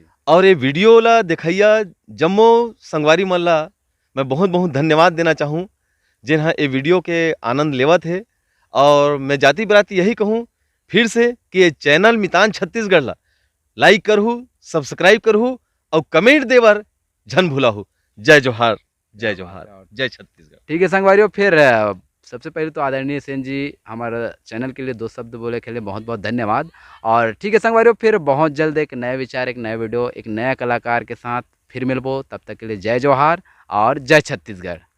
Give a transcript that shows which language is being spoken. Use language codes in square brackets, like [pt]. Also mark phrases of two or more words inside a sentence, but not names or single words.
[hne] और ये वीडियो ला दिखैया जम्मो संगवारी मन ला मैं बहुत बहुत धन्यवाद देना चाहूँ, जिन्हें ये वीडियो के आनंद लेवत है। और मैं जाति बराती यही कहूँ फिर से कि ये चैनल मितान छत्तीसगढ़ ला लाइक करहु, सब्सक्राइब करहु और कमेंट देवर झन भूलाहु। जय जोहार, जय जोहार, जय छत्तीसगढ़। ठीक है संगवारियों, फिर सबसे पहले तो आदरणीय सेन जी हमारे चैनल के लिए 2 शब्द बोले के लिए बहुत बहुत धन्यवाद। और ठीक है संगवारियों, फिर बहुत जल्द एक नए विचार, एक नए वीडियो, एक नया कलाकार के साथ फिर मिलबो। तब तक के लिए जय जोहार और जय छत्तीसगढ़।